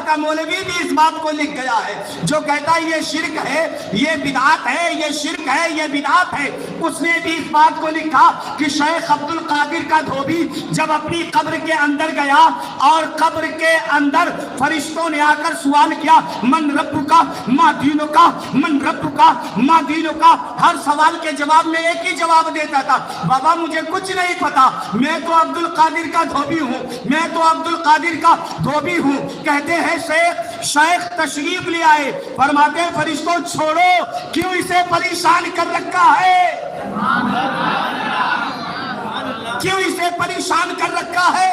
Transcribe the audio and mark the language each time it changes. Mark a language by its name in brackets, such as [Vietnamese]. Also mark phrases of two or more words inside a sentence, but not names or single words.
[Urdu] کا مولوی بھی اس بات کو لکھ گیا ہے جو کہتا ہے یہ شرک ہے، یہ بدعت ہے، یہ شرک ہے، یہ بدعت ہے، اس نے بھی اس بات کو لکھا کہ شیخ عبد القادر کا دھوبی جب اپنی قبر کے اندر گیا اور قبر کے اندر فرشتوں نے آ کر سوال کیا [Arabic] من ربکا ما دینکا، من ربکا ما دینکا، [Urdu] ہر سوال کے جواب میں ایک ہی جواب دیتا تھا، بابا مجھے کچھ نہیں پتا، میں تو عبد القادر کا دھوبی ہوں، میں تو عبد القادر کا دھوبی ہوں۔ کہتے ہیں شیخ تشریف لے آئے، فرماتے ہیں فرشتوں چھوڑو، کیوں اسے پریشان کر رکھا ہے، کیوں اسے پریشان کر رکھا ہے؟